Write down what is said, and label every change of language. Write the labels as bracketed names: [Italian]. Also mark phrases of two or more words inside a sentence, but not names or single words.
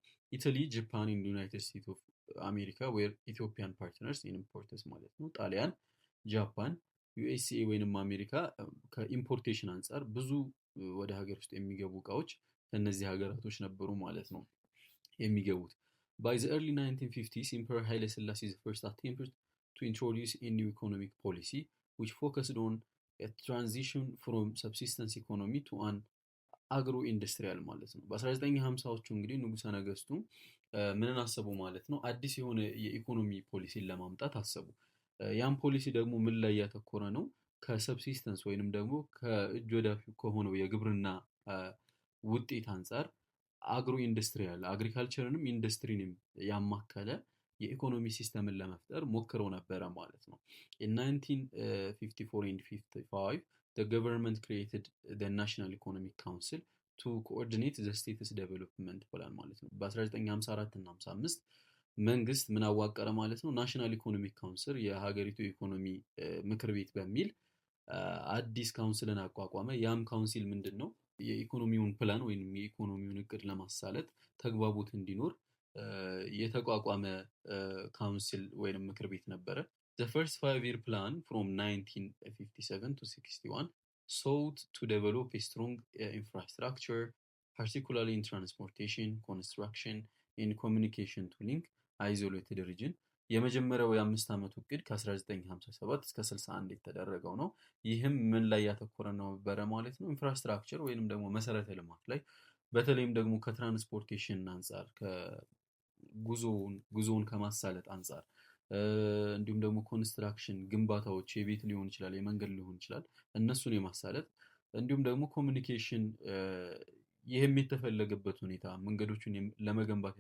[English] Italy, Japan and United States of America were Ethiopian partners in imports [Amharic] ማለት ነው። [English] ጣሊያን፣ ጃፓን፣ ዩኤስኤ [Amharic] ወይንም አሜሪካ ከኢምፖርቴሽን አንጻር ብዙ ወደ ሀገር ውስጥ የሚገቡ እቃዎች ከእነዚህ ሀገራቶች ነበሩ ማለት ነው የሚገቡት። [English] By the early 1950s, Emperor Haile Selassie's first attempt to introduce a new economic policy, which focused on a transition from subsistence economy to an agro industrial [Amharic] ማለት ነው። በ1950ዎቹ እንግዲህ ንጉሠ ነገሥቱ ምንን አሰቡ ማለት ነው? አዲስ የሆነ የኢኮኖሚ ፖሊሲን ለማምጣት አሰቡ። ያም ፖሊሲ ደግሞ ምን ላይ ያተኮረ ነው? ከሰብሲስተንስ ወይንም ደግሞ ከእጅ ወዳፍ ከሆነው የግብርና ውጤት አንጻር [English] agro industrial [Amharic] አግሪካልቸርንም ኢንዱስትሪንም ያማከለ የኢኮኖሚ ሲስተምን ለመፍጠር ሞክረው ነበረ ማለት ነው። [English] In 1954 and 55 the government created the National Economic Council to coordinate the state's development plan [Amharic] ማለት ነው። በ1954 እና 55 መንግስት ምን አዋቀረ ማለት ነው? ናሽናል ኢኮኖሚክ ካውንስል የሀገሪቱ ኢኮኖሚ ምክር ቤት በሚል አዲስ ካውንስልን አቋቋመ። ያም ካውንሲል ምንድን ነው? የኢኮኖሚውን ፕላን ወይም የኢኮኖሚውን እቅድ ለማሳለጥ ተግባቦት እንዲኖር የተቋቋመ ካውንስል ወይም ምክር ቤት ነበረ። [English] The first 5-year plan from 1957 to 61 sought to develop a strong infrastructure, particularly in transportation, construction, and communication to link isolated region. [Amharic] የመጀመሪያው የአምስት ዓመቱ እቅድ ከ1957 እስከ 61 የተደረገው ነው። ይህም ምን ላይ ያተኮረ ነበረ ማለት ነው? ኢንፍራስትራክቸር ወይንም ደግሞ መሰረተ ልማት ላይ በተለይም ደግሞ ከትራንስፖርቴሽን አንጻር ጉዞውን ከማሳለጥ አንጻር እንዲሁም ደግሞ ኮንስትራክሽን ግንባታዎች የቤት ሊሆን ይችላል፣ የመንገድ ሊሆን ይችላል፣ እነሱን የማሳለጥ እንዲሁም ደግሞ ኮሚኒኬሽን ይህም የተፈለገበት ሁኔታ መንገዶችን ለመገንባት